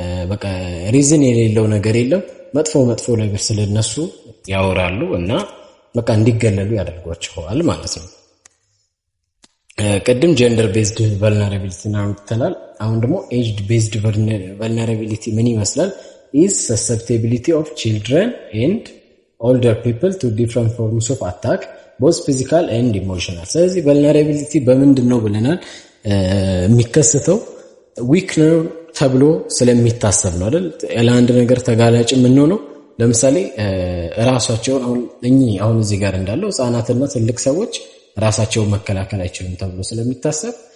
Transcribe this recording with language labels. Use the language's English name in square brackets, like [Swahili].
[Amharic] በቃ ሪዝን የሌለው ነገር የለም መጥፎ ነገር ስለነሱ ያወራሉ እና በቃ እንዲገለሉ ያደርጓቸዋል ማለት ነው። ቀደም ጀንደር ቤዝድ ቨልነራቢሊቲ ነው ተላል። አሁን ደግሞ ኤጅድ ቤዝድ ቨልነራቢሊቲ ምን ይመስላል? [English] is susceptibility of children and older people to different forms of attack both physical and emotional [Amharic] ስለዚህ vulnerability በምንድነው ብለናል የሚከሰተው ዊክ ነው ተብሎ ስለሚታሰብ ነው አይደል? ለአንድ ነገር ተጋላጭ ምን ነው ለምሳሌ ራሳቸውን አሁን እዚህ ጋር እንዳለው ህፃናትና ትልቅ ሰዎች ራሳቸውን መከላከል አይችሉም ተብሎ ስለሚታሰብ